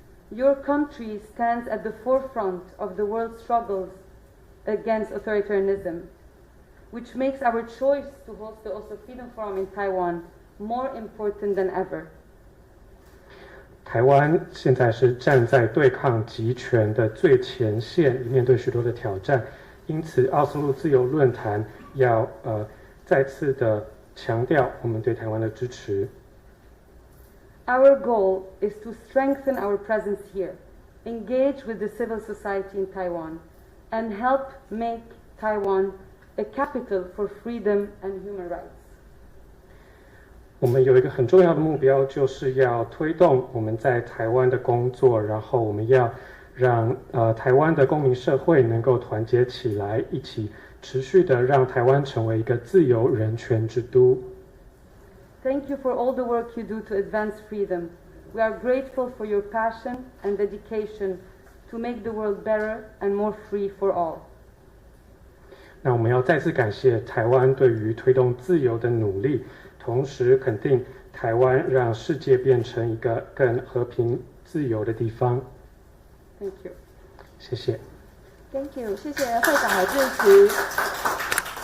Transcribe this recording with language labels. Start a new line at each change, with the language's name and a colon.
English: Your country stands at the forefront of the world's struggles against authoritarianism, which makes our choice to host the Oslo Freedom Forum in Taiwan more important than ever.
Chinese: 台湾现在是站在对抗极权的最前线，面对许多的挑战，因此奥斯陆自由论坛要再次的强调我们对台湾的支持。
English: Our goal is to strengthen our presence here, engage with the civil society in Taiwan, and help make Taiwan a capital for freedom and human rights.
Chinese: 我们有一个很重要的目标，就是要推动我们在台湾的工作，然后我们要让台湾的公民社会能够团结起来，一起持续的让台湾成为一个自由人权之都。
English: Thank you for all the work you do to advance freedom. We are grateful for your passion and dedication to make the world better and more free for all.
Chinese: 那我们要再次感谢台湾对于推动自由的努力，同时肯定台湾让世界变成一个更和平自由的地方。
English: Thank you.
Chinese: 谢谢。
English: Thank you，
Chinese: 谢谢会长的致辞。